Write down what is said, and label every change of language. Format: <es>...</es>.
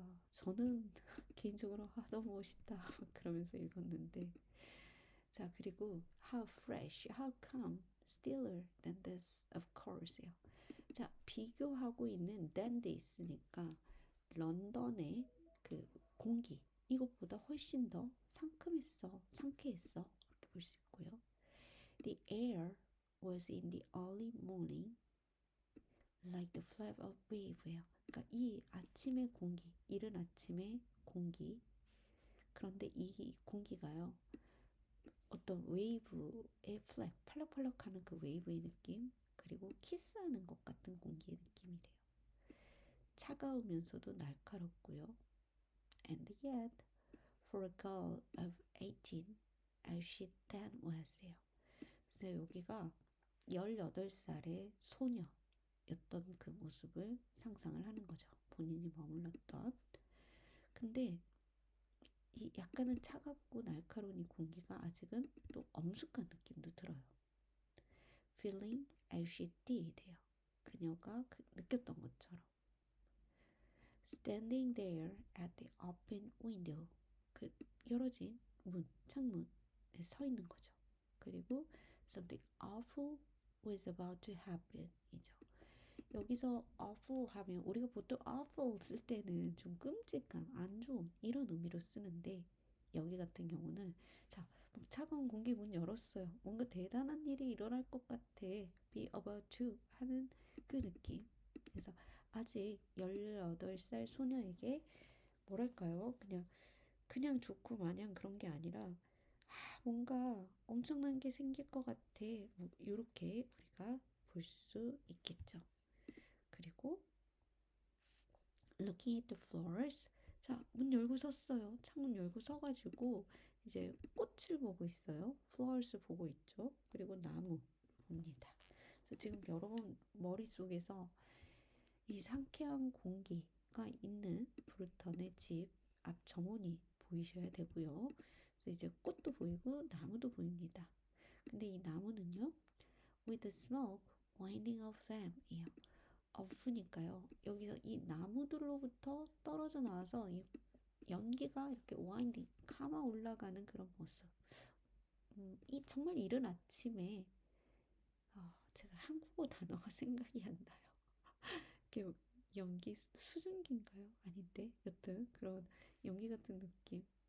<ko>저는 개인적으로 너무 멋있다 그러면서 읽었는데 자 그리고</ko> <en>how fresh, how calm, stiller than this of course요.</en> <ko>자 비교하고 있는</ko> <en>than this</en> <ko>니까 런던의 그 공기 이것보다 훨씬 더 상쾌했어 이렇게 볼 수 있고요.</ko> <en>The air was in the early morning like the flap of wave예요.</en> <ko>그러니까 이 아침의 공기, 이른 아침의 공기. 그런데 이 공기가요. 어떤 웨이브의 플랩, 펄럭펄럭하는 그 웨이브의 느낌, 그리고 키스하는 것 같은 공기의 느낌이래요. 차가우면서도 날카롭고요.</ko> <en>And yet, for a girl of 18, as she then was요.</en> <ko>그래서 여기가 18살의 소녀였던 그 모습을 상상을 하는 거죠. 본인이 머물렀던. 근데 이 약간은 차갑고 날카로운 이 공기가 아직은 또 엄숙한 느낌도 들어요.</ko> <en>Feeling as she did</en> <ko>요. 그녀가 느꼈던 것처럼</ko> <en>standing there at the open window</en> <ko>그 열어진 창문에 서 있는 거죠.</ko> <en>그리고 something awful was about to happen 이죠.</en> <ko>여기서 awful 하면 우리가 보통 awful 쓸 때는 좀 끔찍한, 안 좋은 이런 의미로 쓰는데 여기 같은 경우는 자, 차가운 공기 문 열었어요. 뭔가 대단한 일이 일어날 것 같아.</ko> <en>be about to</en> <ko>하는 그 느낌. 그래서 아직 18살 소녀에게 뭐랄까요? 그냥 좋고 마냥 그런 게 아니라 뭔가 엄청난 게 생길 것 같아. 뭐 이렇게 우리가 볼 수 있겠죠.</ko> <en>그리고 looking at the flowers.</en> <ko>자, 문 열고 섰어요. 창문 열고 서가지고 이제 꽃을 보고 있어요. flowers 보고 있죠. 그리고 나무 봅니다. 그래서 지금 여러분 머릿속에서 이 상쾌한 공기가 있는 브루턴의 집 앞 정원이 보이셔야 되고요. 그래서 이제 꽃도 보이고 나무도 보입니다. 근데 이 나무는요,</ko> <en>with the smoke winding off them 이에요.</en> <ko>off니까요. 여기서 이 나무들로부터 떨어져 나와서 이 연기가 이렇게 와인딩 감아 올라가는 그런 모습. 이 정말 이른 아침에 제가 한국어 단어가 생각이 안 나요. 이렇게 연기 수증기인가요? 아닌데 여튼 그런 연기 같은 느낌.</ko>